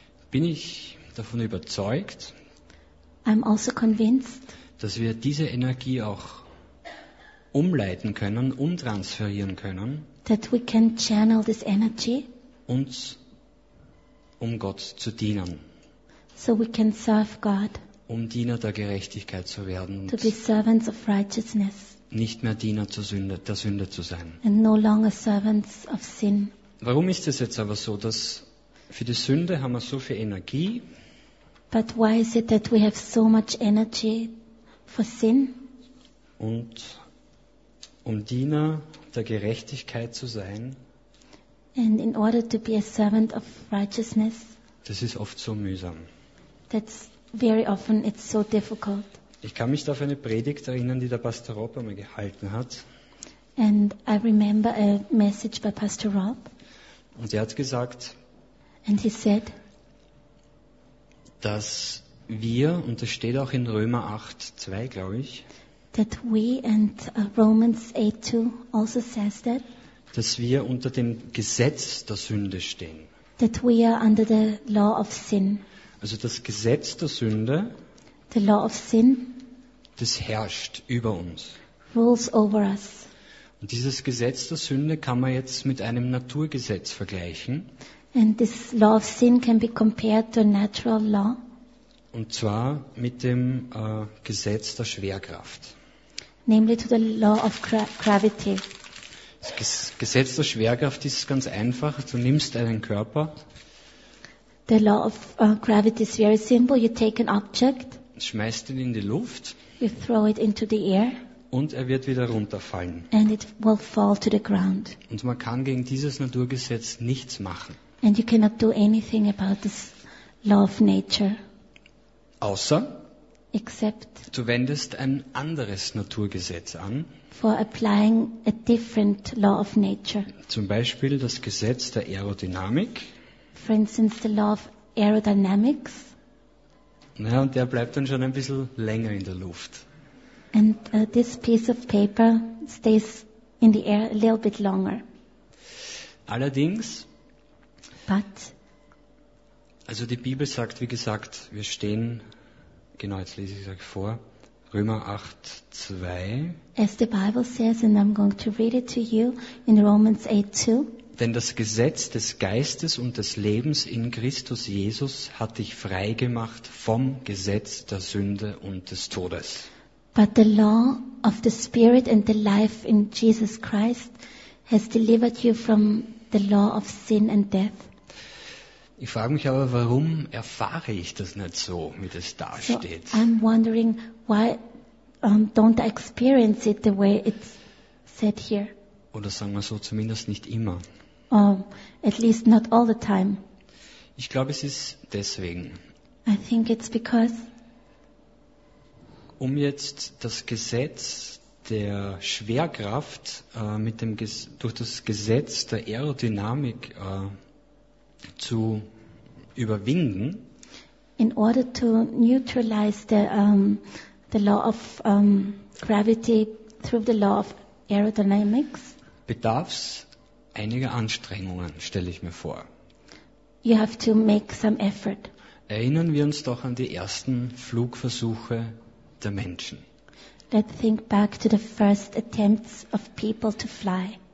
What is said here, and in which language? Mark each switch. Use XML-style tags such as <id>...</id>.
<de>Bin ich davon überzeugt,</de> <en>I'm also convinced,</en> <de>dass wir diese Energie auch umleiten können, umtransferieren können,</de> <en>that we can channel this energy,</en> <de>uns um Gott zu dienen,</de> <en>so we can serve God,</en> <de>um Diener der Gerechtigkeit zu werden,</de> <en>to be servants of righteousness,</en> <de>nicht mehr Diener der Sünde zu sein.</de> <en>And no longer servants of sin.</en> <de>Warum ist es jetzt aber so, dass für die Sünde haben wir so viel Energie.</de> <en>But why is it that we have so much energy for sin?</en> <de>Und um Diener der Gerechtigkeit zu sein.</de> <en>And in order to be a servant of righteousness.</en> <de>Das ist oft so mühsam.</de> <en>That's very often it's so difficult.</en> <de>Ich kann mich da auf eine Predigt erinnern, die der Pastor Rob einmal gehalten hat.</de> <en>And I remember a message by Pastor Rob.</en> <de>Und er hat gesagt.</de> <en>And he said,</en> <de>dass wir, und das steht auch in Römer 8, 2, glaube ich,</de> <en>that we and Romans 8, 2 also says that,</en> <de>dass wir unter dem Gesetz der Sünde stehen.</de> <en>That we are under the law of sin.</en> <de>Also das Gesetz der Sünde,</de> <en>the law of sin,</en> <de>das herrscht über uns.</de> <en>Rules over us.</en> <de>Und dieses Gesetz der Sünde kann man jetzt mit einem Naturgesetz vergleichen.</de> <en>And this law of sin can be compared to a natural law.</en> <de>Und zwar mit dem Gesetz der Schwerkraft.</de> <en>Namely to the law of gravity.</en> <de>Das Gesetz der Schwerkraft ist ganz einfach. Du nimmst einen Körper.</de> <en>The law of gravity is very simple. You take an object.</en> <de>Schmeißt ihn in die Luft.</de> <en>You throw it into the air.</en> <de>Und er wird wieder runterfallen.</de> <en>And it will fall to the ground.</en> <de>Und man kann gegen dieses Naturgesetz nichts machen.</de> <en>And you cannot do anything about this law of nature.</en> <de>Außer,</de> <en>except,</en> <de>du wendest ein anderes Naturgesetz an.</de> <en>For applying a different law of nature.</en> <de>Zum Beispiel das Gesetz der Aerodynamik.</de> <en>For instance, the law of aerodynamics.</en> <de>Naja, und der bleibt dann schon ein bisschen länger in der Luft.</de> <en>And this piece of paper stays in the air a little bit longer.</en> <de>Allerdings,</de> <en>but,</en> <de>also die Bibel sagt, wie gesagt, wir stehen, genau, jetzt lese ich es euch vor, Römer 8, 2.</de> <en>As the Bible says, and I'm going to read it to you in Romans 8, 2.</en> <de>Denn das Gesetz des Geistes und des Lebens in Christus Jesus hat dich frei gemacht vom Gesetz der Sünde und des Todes.</de> <en>But the law of the Spirit and the life in Jesus Christ has delivered you from the law of sin and death.</en> <de>Ich frage mich aber, warum erfahre ich das nicht so, wie das dasteht?</de> <en>So I'm wondering why don't I experience it the way it's said here.</en> <de>Oder sagen wir so, zumindest nicht immer.</de> <en>At least not all the time.</en> <de>Ich glaube, es ist deswegen.</de> <en>I think it's because.</en> <de>Um jetzt das Gesetz der Schwerkraft durch das Gesetz der Aerodynamik zu überwinden.</de> <en>In order to neutralize the law of gravity through the law of aerodynamics.</en> <de>Bedarf's einiger Anstrengungen, stelle ich mir vor.</de> <en>You have to make some effort.</en> <de>Erinnern wir uns doch an die ersten Flugversuche der Menschen.</de> <en>Let's think back to the first attempts of people to fly.</en>